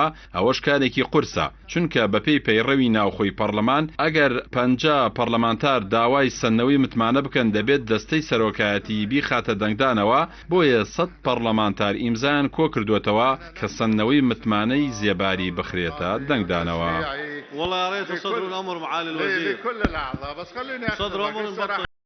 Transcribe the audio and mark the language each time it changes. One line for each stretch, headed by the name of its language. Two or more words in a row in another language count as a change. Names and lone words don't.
Central Kurdish: ئەوەش کارێکی قورسە، چونکە بەپێی پەیڕەوی ناوخۆی پەرلەمان ئەگەر 50 پەرلەمانتار داوای سەنەوەی متمانە بکەن دەبێت دەستەی سەرۆکایەتی بیخاتە دەنگدانەوە، بۆیە 100 پەرلەمانتار ئیمزایان کۆ کردوێتەوە کە سەنەوەی متمانەی زێباری بخرێتە دەنگدانەوە.
Arabic: والله يا ريت صدر الامر معالي الوزير. كل الاعضاء بس خليني صدر امر